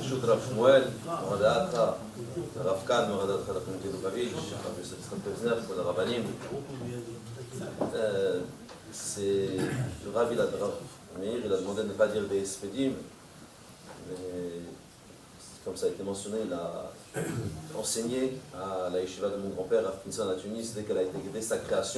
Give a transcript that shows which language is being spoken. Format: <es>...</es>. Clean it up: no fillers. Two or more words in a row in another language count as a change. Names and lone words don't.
<fr>Rav Shmuel, Moradacha, Rav Kahn, Moradacha, Rav Lubavitch, Rav Yosef Yitzchak Pevzner, pour le Rabbanim. C'est le Rav Meir, il a demandé de ne pas dire des Espedim, mais comme ça a été mentionné, il a enseigné à la yeshiva de mon grand-père, Rav Pinson à Tunis, dès sa création.</fr>